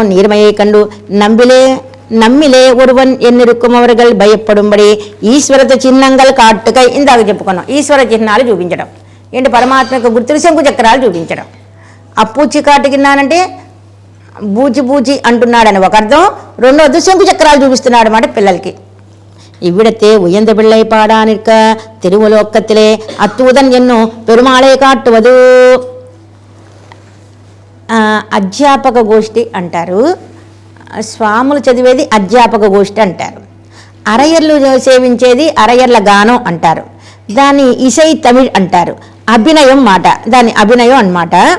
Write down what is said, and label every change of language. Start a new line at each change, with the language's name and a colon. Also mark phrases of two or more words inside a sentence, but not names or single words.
Tamil: நீர்மையே கண்டு நம்மிலே ஒருவன் என்றிருக்குமவர்கள் பயப்படும்படி ஈஶ்வரத்வ சிஹ்நங்கள் காட்டுகை.
Telugu: ఇందాక చెప్పుకున్నాం ఈశ్వర చిహ్నాలు చూపించడం. ఏంటి? పరమాత్మకు గుర్తులు శంకు చక్రాలు చూపించడం. అప్పూచి కాటుకిన్నానంటే బూచి బూచి అంటున్నాడని ఒక అర్థం. రెండోది శంకు చక్రాలు చూపిస్తున్నాడు అన్నమాట పిల్లలకి.
Tamil: இவ்விடத்தே உயர்ந்த பிள்ளை பாடானிற்க திருவுலோக்கத்திலே அத்தூதன் என்னும் பெருமாளை காட்டுவது.
Telugu: అధ్యాపక గోష్ఠి అంటారు. స్వాములు చదివేది అధ్యాపక గోష్ఠి అంటారు. అరయర్లు సేవించేది అరయర్ల గానం అంటారు. దాన్ని ఇసై తమిళ్ అంటారు. అభినయం మాట, దాన్ని అభినయం అన్నమాట.